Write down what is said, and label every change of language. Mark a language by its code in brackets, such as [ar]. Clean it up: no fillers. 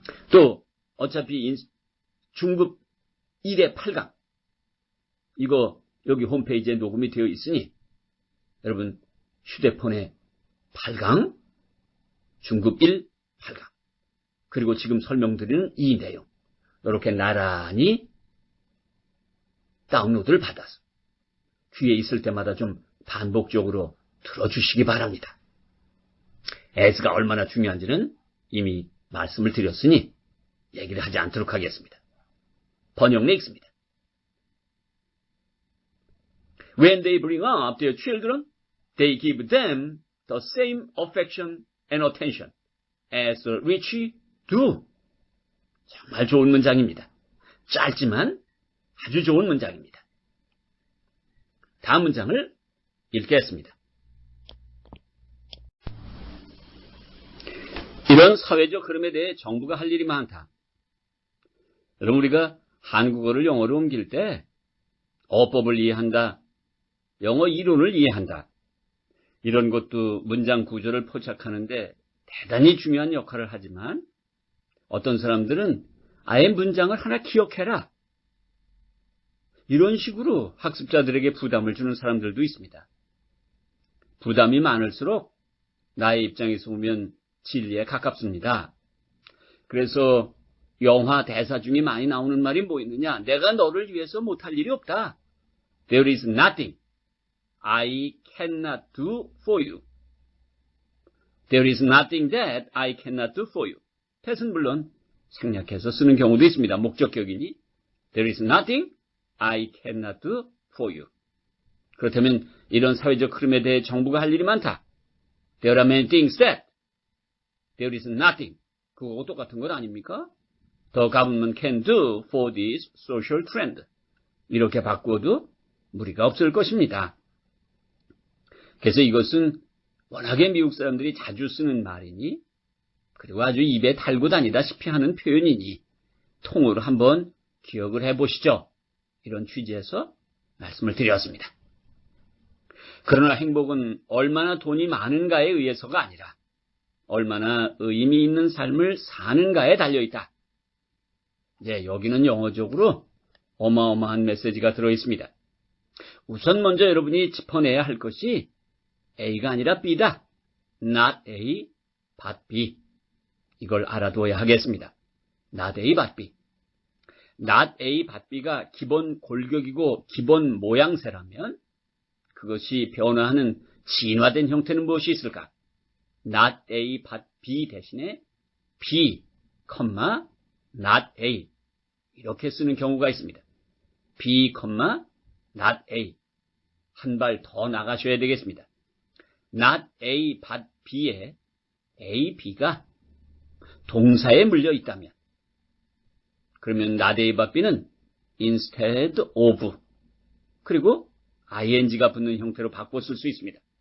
[ko] 또 어차피 중급 1의 8강 이거 여기 홈페이지에 녹음이 되어 있으니 여러분 휴대폰에 8강 중급 1 8강 그리고 지금 설명드리는 이 내용 이렇게 나란히 다운로드를 받아서 귀에 있을 때마다 좀 반복적으로 들어주시기 바랍니다. as가 얼마나 중요한지는 이미 말씀을 드렸으니 얘기를 하지 않도록 하겠습니다. 번역내 있습니다. [en] When they bring up their children, they give them the same affection and attention as the rich do. [ko] 정말 좋은 문장입니다. 짧지만 아주 좋은 문장입니다. 다음 문장을 읽겠습니다. 이런 사회적 흐름에 대해 정부가 할 일이 많다. 여러분 우리가 한국어를 영어로 옮길 때 어법을 이해한다. 영어 이론을 이해한다. 이런 것도 문장 구조를 포착하는데 대단히 중요한 역할을 하지만 어떤 사람들은 아예 문장을 하나 기억해라. 이런 식으로 학습자들에게 부담을 주는 사람들도 있습니다. 부담이 많을수록 나의 입장에서 보면 진리에 가깝습니다. 그래서 영화 대사 중에 많이 나오는 말이 뭐 있느냐? 내가 너를 위해서 못할 일이 없다. [en] There is nothing I cannot do for you. There is nothing that I cannot do for you. [ko] that은 물론 생략해서 쓰는 경우도 있습니다. 목적격이니 [en] There is nothing I cannot do for you. [ko] 그렇다면 이런 사회적 흐름에 대해 정부가 할 일이 많다. [en] There are many things that there is nothing. [ko] 그거하고 똑같은 건 아닙니까? [en] The government can do for this social trend. [ko] 이렇게 바꾸어도 무리가 없을 것입니다. 그래서 이것은 워낙에 미국 사람들이 자주 쓰는 말이니 그리고 아주 입에 달고 다니다시피 하는 표현이니 통으로 한번 기억을 해보시죠. 이런 취지에서 말씀을 드렸습니다. 그러나 행복은 얼마나 돈이 많은가에 의해서가 아니라 얼마나 의미 있는 삶을 사는가에 달려있다. 네, 여기는 영어적으로 어마어마한 메시지가 들어있습니다. 우선 먼저 여러분이 짚어내야 할 것이 A가 아니라 B다. [en] Not A, but B. [ko] 이걸 알아둬야 하겠습니다. [en] Not A, but B. [ko] Not A, but B가 기본 골격이고 기본 모양새라면 그것이 변화하는 진화된 형태는 무엇이 있을까? Not A, but B 대신에 B, not A 이렇게 쓰는 경우가 있습니다. B, not A 한 발 더 나가셔야 되겠습니다. Not A, but B에 A, B가 동사에 물려 있다면 그러면 not A, but B는 instead of 그리고 ing가 붙는 형태로 바꿔 쓸 수 있습니다.